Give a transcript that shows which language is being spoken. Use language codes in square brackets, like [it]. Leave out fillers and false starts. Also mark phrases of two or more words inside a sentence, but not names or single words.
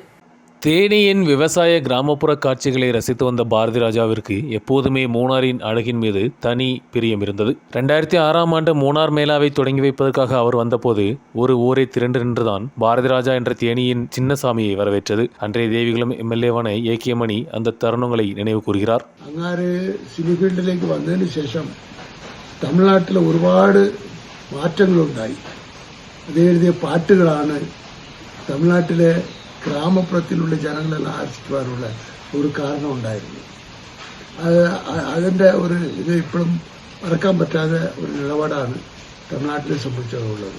[ta] தேனியின் விவசாய கிராமப்புற காட்சிகளை ரசித்து வந்த பாரதிராஜாவிற்கு எப்போதுமே மூணாரின் அழகின் மீது தனி பிரியம் இருந்தது. 2006ஆம் ஆண்டு மூணார் மேளாவை தொடங்கி வைப்பதற்காக அவர் வந்தபோது ஒரு ஊரை திரண்டு நின்றுதான் பாரதிராஜா என்ற தேனியின் சின்னசாமியை வரவேற்றது. அன்றைய தேவிகுளம் എംഎൽഎ ஏக்கியமணி அந்த தருணங்களை நினைவு கூறுகிறார். [ml] അങ്ങാര് സിനിഫീൽഡിലേക്ക് വന്നതിന് ശേഷം തമിഴ്നാട്ടിൽ ഒരുപാട് മാറ്റങ്ങളുണ്ടായി. അത് എഴുതിയ പാട്ടുകളാണ് തമിഴ്നാട്ടിലെ ഗ്രാമപ്പുറത്തിലുള്ള ജനങ്ങളെല്ലാം ആകർഷിക്കുവാനുള്ള ഒരു കാരണം ഉണ്ടായിരുന്നു. അതിൻ്റെ ഒരു ഇത് ഇപ്പോഴും മറക്കാൻ പറ്റാത്ത ഒരു നിലപാടാണ് തമിഴ്നാട്ടിനെ സംബന്ധിച്ചുള്ളത്.